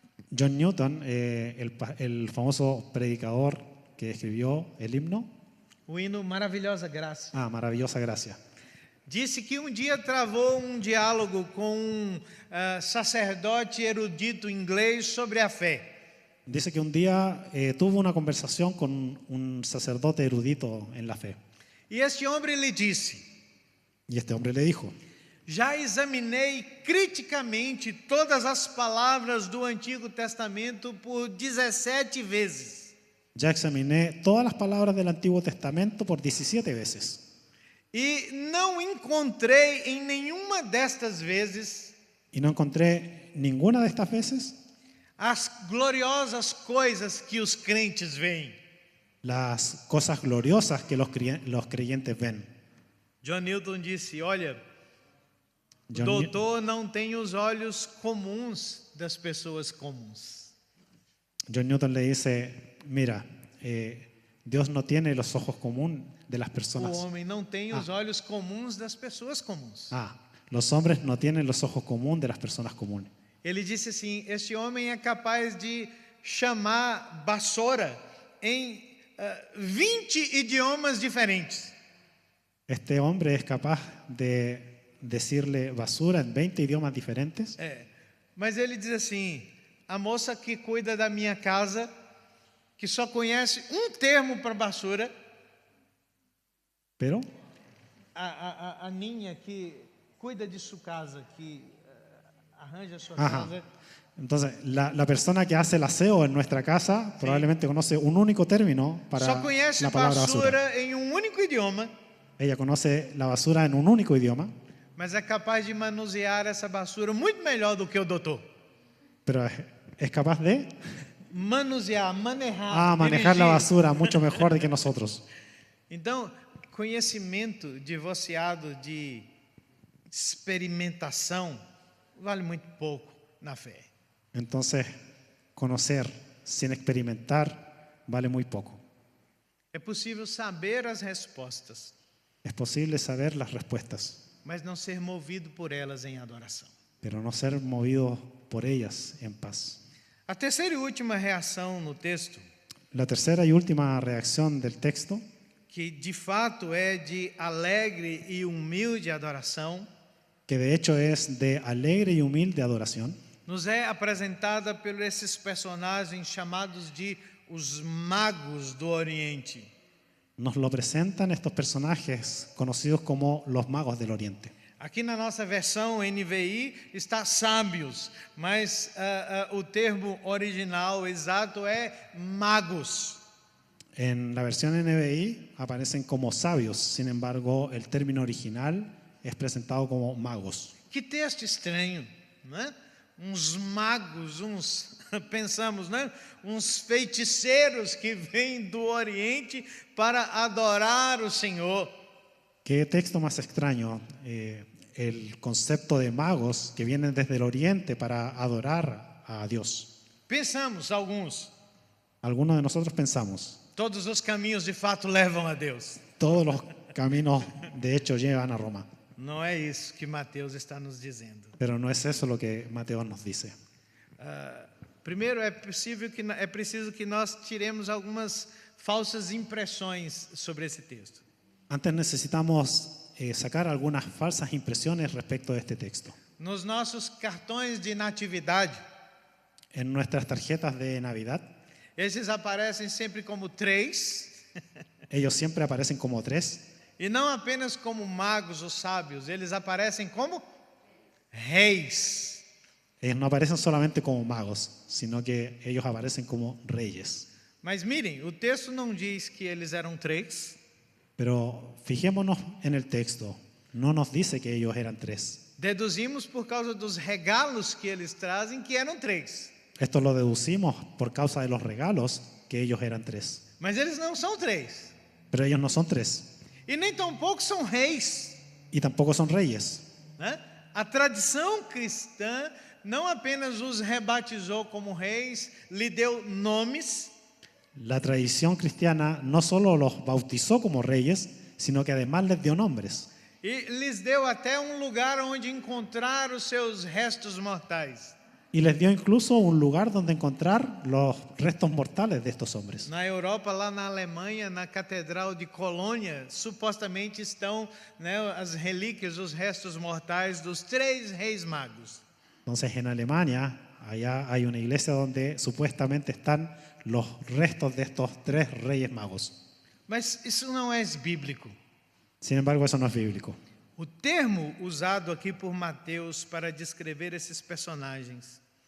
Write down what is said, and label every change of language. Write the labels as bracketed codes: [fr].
[es] John Newton, el famoso predicador que escribió el himno. [pt] O hino Maravilhosa Gracia. [es] Maravillosa Gracia. [pt] Disse que dia travou diálogo com sacerdote erudito inglês sobre a fé. [es] Dice que un día tuvo una conversación con un sacerdote erudito en la fe. [pt] E este homem lhe disse: [es] Y este hombre le dijo: [pt] já examinei criticamente todas as palavras do Antigo Testamento por 17 vezes. [es] Ya examiné todas las palabras del Antiguo Testamento por 17 veces. [pt] E não encontrei em nenhuma destas vezes [es] Y no encontré ninguna de estas veces [pt] as gloriosas coisas que os crentes veem. [es] las cosas gloriosas que los creyentes ven. [pt] John Newton disse: olha, o John doutor não tem os olhos comuns das pessoas comuns. [es] John Newton le dice: mira, Dios no tiene los ojos comunes de las [pt] O [es] personas. [pt] homem não tem os olhos comuns das pessoas comuns. [es] Los hombres no tienen los ojos comunes de las personas comunes. [pt] Ele disse assim: este homem é capaz de chamar vassoura em 20 idiomas diferentes. [es] Este hombre es capaz de decirle basura en 20 idiomas diferentes. [pt] Mas ele diz assim: a moça que cuida da minha casa, que só conhece termo para basura, [es] Pero [pt] a ninha que cuida de sua casa, que arranja sua casa. [es] Entonces, la persona que hace el aseo en nuestra casa probablemente conoce un único término para [pt] Só conhece [es] la palabra basura. [pt] basura em único idioma, [es] Ella conoce la basura en un único idioma, [pt] mas é capaz de manusear essa basura muito melhor do que o doutor. [es] pero es capaz de [pt] Manusear, manejar, [es] manejar la [pt] dirigir. [es] basura mucho mejor que nosotros. [pt] Então, conhecimento divorciado de experimentação vale muito pouco na fé. [es] Entonces, conocer sin experimentar vale muy poco. [pt] É possível saber as respostas, [es] Es posible saber las respuestas, [pt] mas não ser movido por elas em adoração. [es] pero no ser movido por ellas en paz. [pt] A terceira e última reação no texto, [es] La tercera y última reacción del texto, [pt] que de fato é de alegre e humilde adoração, [es] que de hecho es de alegre y humilde adoración, [pt] nos é apresentada por esses personagens chamados de os magos do Oriente. [es] nos lo presentan estos personajes conocidos como los magos del Oriente. [pt] Aqui na nossa versão NVI está sábios, mas o termo original exato é magos. [es] En la versión NBI aparecen como sabios, sin embargo, el término original es presentado como magos. [pt] Que texto estranho, né? Uns magos, pensamos, né? Uns feiticeiros que vêm do Oriente para adorar o Senhor. [es] ¿Qué texto más extraño? El concepto de magos que vienen desde el Oriente para adorar a Dios. [pt] Pensamos alguns, [es] Algunos de nosotros pensamos, [pt] todos os caminhos de fato levam a Deus. [es] todos los caminos de hecho llevan a Roma. [pt] Não é isso que Mateus está nos dizendo. [es] Pero no es eso lo que Mateo nos dice. [pt] Primeiro, é preciso que nós tiremos algumas falsas impressões sobre esse texto. [es] Antes necesitamos sacar algunas falsas impresiones respecto de este texto. [pt] Nos nossos cartões de natividade, [es] En nuestras tarjetas de Navidad, [pt] esses aparecem sempre como 3, [es] ellos siempre aparecen como 3, [pt] e não apenas como magos ou sábios, eles aparecem como reis. [es] ellos no aparecen solamente como magos, sino que ellos aparecen como reyes. [pt] Mas mirem, o texto não diz que eles eram 3, [es] Pero fijémonos en el texto, no nos dice que ellos eran 3. [pt] deduzimos por causa dos regalos que eles trazem que eram 3. [es] Esto lo deducimos por causa de los regalos que ellos eran 3. [pt] Mas eles não são 3. [es] Pero ellos no son 3. [pt] E nem tampouco são reis, [es] y tampoco son reyes. [pt] né? A tradição cristã não apenas os rebatizou como reis, lhe deu nomes, [es] La tradición cristiana no solo los bautizó como reyes, sino que además les dio nombres. [pt] e lhes deu até um lugar onde encontrar os seus restos mortais. [es] Y les dio incluso un lugar donde encontrar los restos mortales de estos hombres. [pt] Na Europa, lá na Alemanha, na Catedral de Colônia, supostamente estão, né, as relíquias, os restos mortais dos 3 reis magos. [es] Entonces en Alemania, allá hay una iglesia donde supuestamente están los restos de estos 3 reyes magos. [pt] Mas isso não é bíblico. [es] Sin embargo, eso no es bíblico. [pt] O termo usado aqui por Mateus para descrever esses personagens,